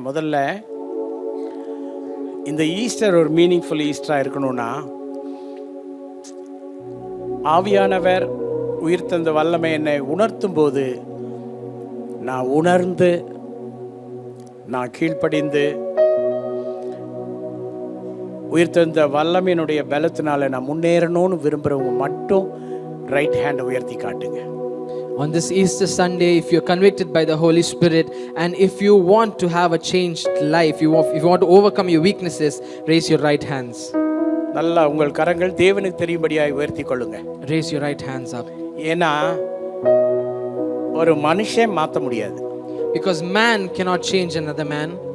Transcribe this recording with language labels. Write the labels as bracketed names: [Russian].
[Tamil] முதல்ல இந்த ஈஸ்டர் ஒரு மீனிங்ஃபுல் ஈஸ்டரா இருக்கணும்னா ஆவியானவர் உயிர்த்தெழுந்த வல்லமை என்னை உணர்த்தும் போது நான் உணர்ந்து நான் கீழ்ப்படிந்து உயிர்த்தெழுந்த வல்லமையினுடைய பலத்தினால நான் முன்னேறணும்னு விரும்புகிறவங்க மட்டும் ரைட் ஹேண்டை உயர்த்தி காட்டுங்க. [English] On this Easter Sunday, if you're convicted by the Holy Spirit and if you want to have a changed life, if you want to overcome your weaknesses, raise your right hands. [Tamil] நல்லா உங்கள் கரங்கள் தேவனுக்கு தெரியும்படியாய் உயர்த்தி கொள்ளுங்க. [English] Raise your right hands up. [Tamil] ஏன்னா ஒரு மனுஷன் மாற்ற முடியாது. [English] Because man cannot change another man.